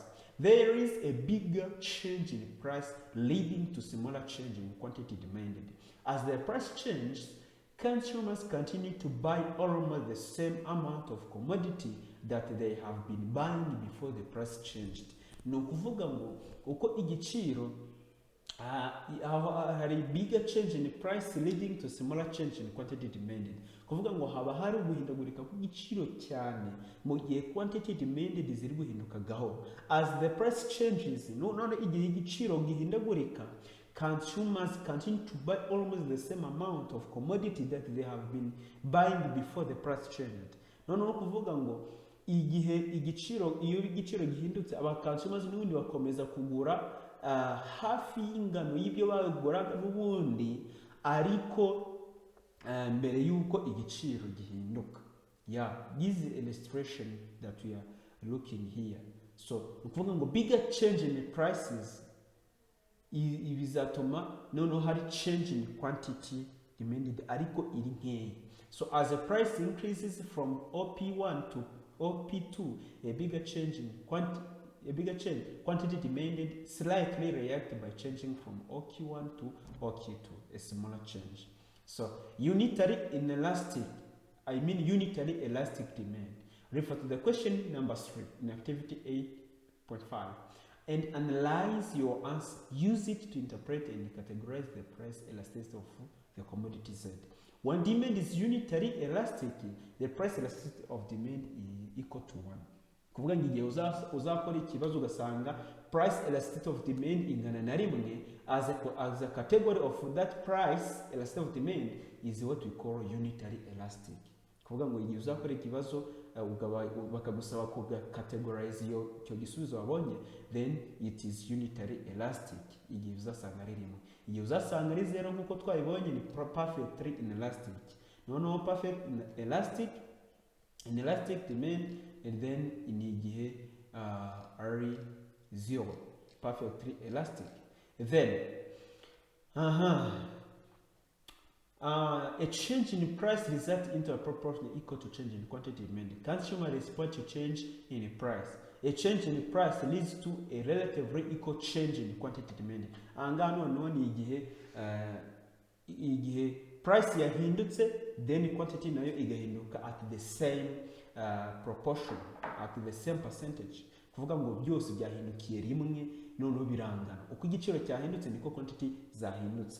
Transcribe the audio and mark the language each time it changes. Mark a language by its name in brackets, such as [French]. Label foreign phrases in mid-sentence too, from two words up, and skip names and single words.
[English] There is a bigger change in price leading to smaller change in quantity demanded. As the price changes, consumers continue to buy almost the same amount of commodity that they have been buying before the price changed. [Kinyarwanda] No kuvuga ngo uko igiciro hari [English] bigger change in price leading to smaller change in quantity demanded. [Kinyarwanda] Kuvuga ngo haba hari guhindagurika kw'igiciro cyane mu gihe [English] quantity demanded [Kinyarwanda] ziri guhinduka gahoro. [English] As the price changes, [Kinyarwanda] none igihe igiciro gihindagurika, [English] consumers continue to buy almost the same amount of commodity that they have been buying before the price changed. [Kinyarwanda] No kuvuga ngo igihe igiciro gihindutse, aba consumers n'ubundi bakomeza kugura hafi y'ingano y'ibyo baguraga n'ubundi ariko mbere y'uko igiciro gihinduka. [English] Yeah, this is the illustration that we are looking here. So [Kinyarwanda] ukuvuga ngo [English] bigger change in the prices [Kinyarwanda] ibizatuma noneho hari [English] change in quantity demanded [Kinyarwanda] ariko iri nkeya. [English] So as the price increases from OP1 to OP2, a bigger change, quantity demanded slightly react by changing from OQ1 to OQ2, a smaller change. So unitary elastic demand. Refer to the question number 3 in activity 8.5 and analyze your answer. Use it to interpret and categorize the price elasticity of the commodity Z. When demand is unitary elastic, the price elasticity of demand is equal to 1. [Kinyarwanda] Kuvuga ngo igihe uzakora ikibazo ugasanga [English] price elasticity of demand [Kinyarwanda] ingana na rimwe, [English] as a category of that price elasticity of demand is what we call unitary elastic. [Kinyarwanda] Kuvuga ngo igihe uzakora ikibazo bakagusaba kucategorize icyo gisubizo wabonye, [English] then it is unitary elastic. [Kinyarwanda] Igihe uzasanga ari rimwe, igihe uzasanga ari 0 nkuko twabibonye ni [English] perfectly inelastic. No perfect inelastic demand, and then in [Kinyarwanda] igihe ari 0 [English] perfectly elastic. Then a change in price results into a proportion equal to change in quantity demanded. Consumer respond to change in price. A change in price leads to a relatively equal change in quantity demanded. [Kinyarwanda] Angano none igihe price yahindutse, [English] then quantity nayo igahinduka at the same proportion, at the same percentage. [Kinyarwanda] Kuvuga ngo byose byahindukiye rimwe noneho birangana. Uko igiciro cyahindutse niko quantity zahindutse.